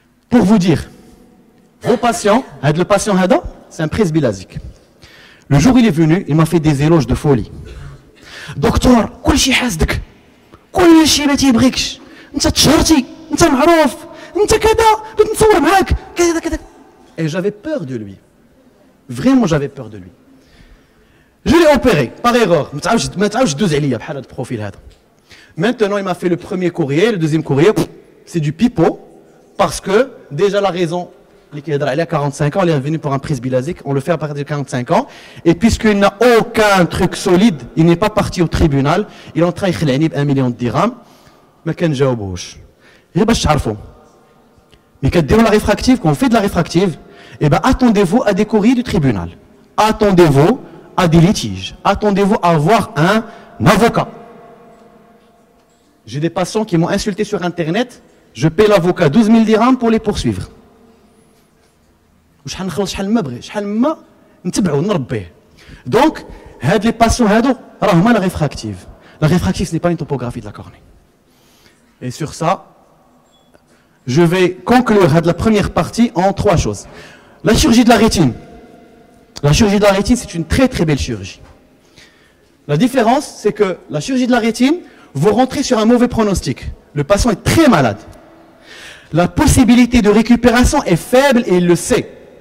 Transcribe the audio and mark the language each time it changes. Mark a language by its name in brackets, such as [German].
[French] Pour vous dire, vos patients, le patient Hada, c'est un presbylasik. Le jour où il est venu, il m'a fait des éloges de folie. [Arabic] Docteur, كل شيء حاسدك. كل شيء ما تيبغيكش انت تشهرتي انت معروف انت كذا بغيت نصور معاك كذا كذا. [French] Et j'avais peur de lui. Vraiment j'avais peur de lui. Je l'ai opéré par erreur. [Arabic] ما تعاودش دوز عليا بحال هذا البروفيل هذا. [French] Maintenant il m'a fait le premier courrier, le deuxième courrier, c'est du pipeau parce que déjà la raison il a 45 ans, il est revenu pour un presbylasik, on le fait à partir de 45 ans, et puisqu'il n'a aucun truc solide, il n'est pas parti au tribunal, il est en train de faire 1 million de dirhams, mais qu'il ne jawabouche. Et bien, je sais mais quand on la réfractive, quand on fait de la réfractive, eh ben, attendez-vous à des courriers du tribunal. Attendez-vous à des litiges. Attendez-vous à avoir un avocat. J'ai des patients qui m'ont insulté sur Internet, je paie l'avocat 12 000 dirhams pour les poursuivre. [Arabic] وشحال نخلص شحال ما بغي شحال ما نتبعو نربيه دونك هاد لي باسيون هادو راه هما لا ريفراكتيف [French] ce n'est pas une topographie de la cornée. Et sur ça je vais conclure la première partie en 3 choses. La chirurgie de la rétine, c'est une très très belle chirurgie. La différence c'est que la chirurgie de la rétine, vous rentrez sur un mauvais pronostic, le patient est très malade, la possibilité de récupération est faible et il le sait.